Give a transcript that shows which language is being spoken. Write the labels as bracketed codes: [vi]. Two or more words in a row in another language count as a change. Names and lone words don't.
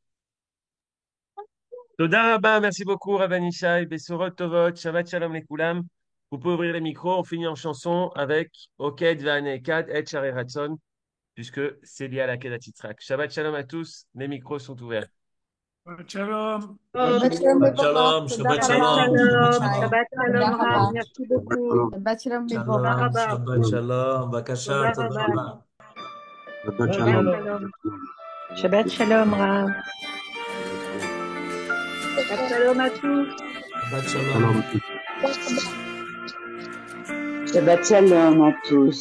[he] תודה רבה, [fr] merci beaucoup, [he] רבן ישי בשורות טובות שבת שלום לכולם. [fr] Vous pouvez ouvrir les micros, on finit en chanson avec Oked Vanekad et Shari Ratson, puisque c'est lié à la Kedat Yitzhak. [he] שבת שלום [fr] à tous, les micros sont ouverts. [he] Shalom. שבת שלום Shabbat Mevorach, Shalom, Toda Shabbat Shabbat Rabba, שלום שבת Shalom, Shai, Shalom. Shabbat Toda שלום רב, Rabba, [fr] merci beaucoup. [he] שבת שלום Toda Mevorach. Shalom, Rabba, שבת שלום, Toda בבקשה תודה Rabba, Rabba. שבת שלום שבת שלום רב. שבת שלום [fr] à tous. [he] שבת שלום. שבת שלום [fr] à tous.